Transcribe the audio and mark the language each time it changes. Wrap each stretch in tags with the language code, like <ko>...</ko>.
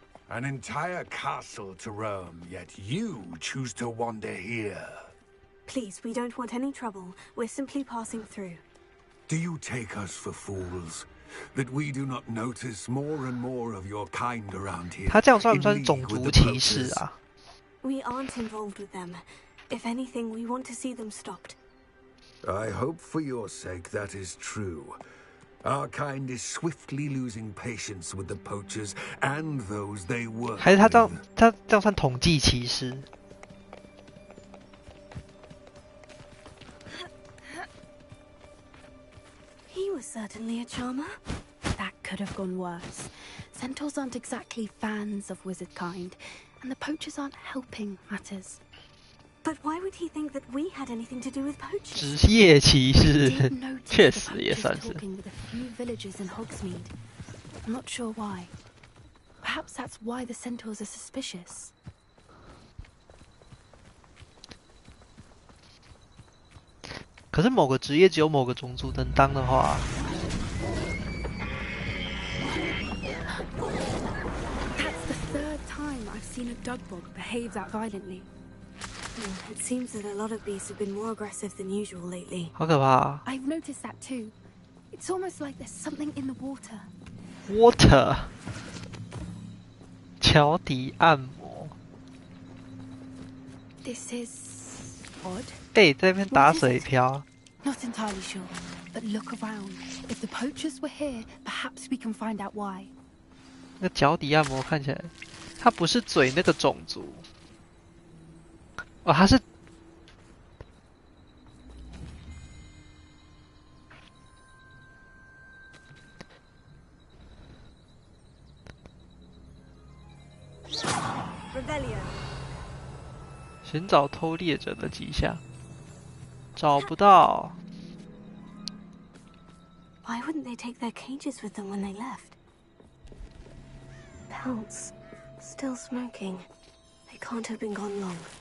<en>An entire castle to roam, yet you choose to wander here. Please, we don't want any trouble. We're simply passing through. Do you take us for fools? That we do not notice more and more of your kind around here?</en> <zh>他这样算不算种族歧视啊？</zh> <en>We aren't involved with them. If anything, we want to see them stopped. I hope for your sake that is true. Our kind is swiftly losing patience with the poachers and those they work with.</en> <zh>还是他这样算统计歧视？</zh> <en>He was certainly a charmer. That could have gone worse. Centaurs aren't exactly fans of wizard kind, and the poachers aren't helping matters. But why would he think that we had anything to do with poachers?</en> <zh>职业歧视，确实也算是。</zh> <en>Talking with a few villagers in Hogsmeade. I'm not sure why. Perhaps that's why the centaurs are suspicious.</en> <zh>可是某个职业只有某个种族能当的话，</zh> <en>That's the third time I've seen a dugbog behave that violently. It seems that a lot of beasts have been more aggressive than usual lately.</en> <zh>好可怕！</zh> <en>I've noticed that too. It's almost like there's something in the water.</en> <zh>Water， 脚底按摩。</zh> <en>This is odd.</en> <zh>在那边打水漂。</zh> <en>Not entirely sure, but look around. If the poachers were here, perhaps we can find out why.</en> <zh>那脚底按摩看起来，它不是嘴那个种族。哦，他是寻找偷猎者的迹象，找不到。</zh> <en>Why wouldn't they take their cages with them when they left? Pelts, still smoking. They can't have been gone long.</en>